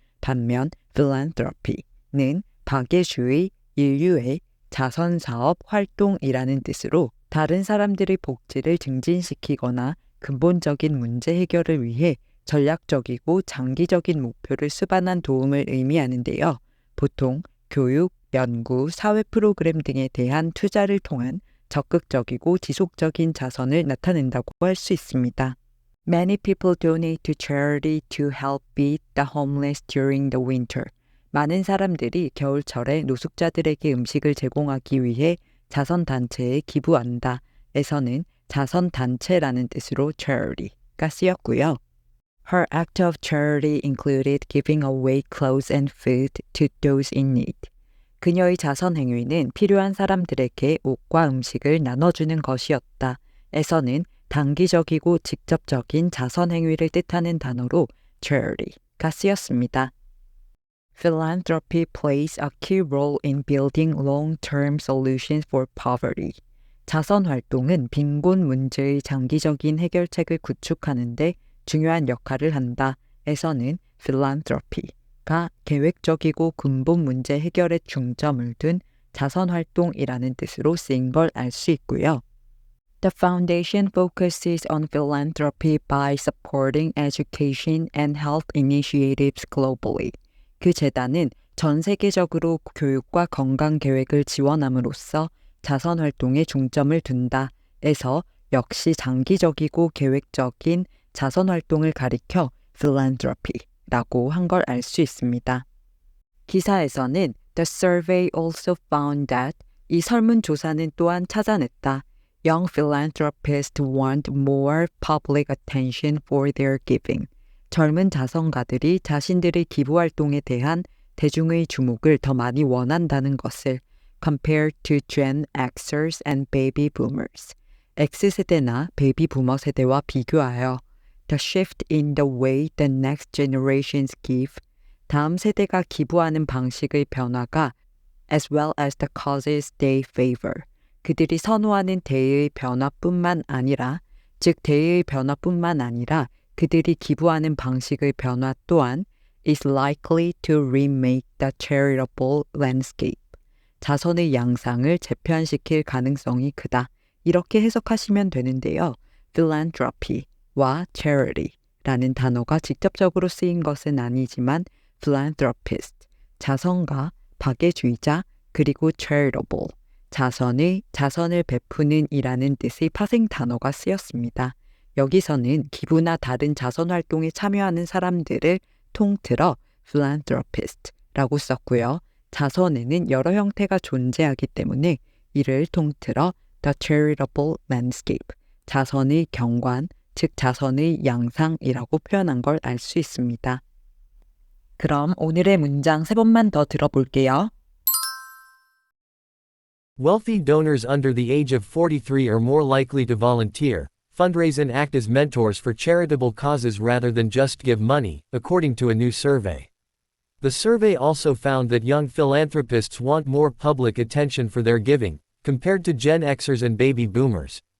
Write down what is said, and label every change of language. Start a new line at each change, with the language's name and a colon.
Korean: 반면 philanthropy는 박예주의 인류의 자선사업 활동이라는 뜻으로 다른 사람들의 복지를 증진시키거나 근본적인 문제 해결을 위해 전략적이고 장기적인 목표를 수반한 도움을 의미하는데요. 보통 교육, 연구, 사회 프로그램 등에 대한 투자를 통한 적극적이고 지속적인 자선을 나타낸다고 할 수 있습니다.
English: Many people donate to charity to help feed the homeless during the winter.
Korean: 많은 사람들이 겨울철에 노숙자들에게 음식을 제공하기 위해 자선단체에 기부한다. 에서는 자선단체라는 뜻으로 charity가 쓰였고요.
English: Her act of charity included giving away clothes and food to those in need.
Korean: 그녀의 자선 행위는 필요한 사람들에게 옷과 음식을 나눠주는 것이었다. 에서는 단기적이고 직접적인 자선 행위를 뜻하는 단어로 charity가 쓰였습니다.
English: Philanthropy plays a key role in building long-term solutions for poverty.
Korean: 자선 활동은 빈곤 문제의 장기적인 해결책을 구축하는 데 중요한 역할을 한다. 에서는 philanthropy가 계획적이고 근본 문제 해결에 중점을 둔 자선 활동이라는 뜻으로 쓰인 걸 알 수 있고요.
English: The foundation focuses on philanthropy by supporting education and health initiatives globally.
Korean: 그 재단은 전 세계적으로 교육과 건강 계획을 지원함으로써 자선 활동에 중점을 둔다. 에서 역시 장기적이고 계획적인 자선 활동을 가리켜 philanthropy라고 한 걸 알 수 있습니다. 기사에서는
English: The survey also found that
Korean: 이 설문조사는 또한 찾아냈다.
English: Young philanthropists want more public attention for their giving.
Korean: 젊은 자선가들이 자신들의 기부 활동에 대한 대중의 주목을 더 많이 원한다는 것을
English: compared to Gen Xers and baby boomers.
Korean: X세대나 베이비 부머 세대와 비교하여
English: The shift in the way the next generations give,
Korean: 다음 세대가 기부하는 방식의 변화가
English: as well as the causes they favor.
Korean: 그들이 선호하는 대의 변화뿐만 아니라, 즉 대의 변화뿐만 아니라 그들이 기부하는 방식의 변화 또한
English: is likely to remake the charitable landscape.
Korean: 자선의 양상을 재편시킬 가능성이 크다. 이렇게 해석하시면 되는데요. philanthropy와 charity라는 단어가 직접적으로 쓰인 것은 아니지만 philanthropist, 자선가, 박애주의자, 그리고 charitable, 자선을 베푸는 이라는 뜻의 파생 단어가 쓰였습니다. 여기서는 기부나 다른 자선 활동에 참여하는 사람들을 통틀어 philanthropist라고 썼고요. 자선에는 여러 형태가 존재하기 때문에 이를 통틀어 the charitable landscape, 자선의 경관, 즉 자선의 양상이라고 표현한 걸 알 수 있습니다. 그럼 오늘의 문장 3번만 더 들어볼게요.
English: Wealthy donors under the age of 43 are more likely to volunteer, fundraise and act as mentors for charitable causes rather than just give money, according to a new survey. The survey also found that young philanthropists want more public attention for their giving, compared to Gen Xers and baby boomers.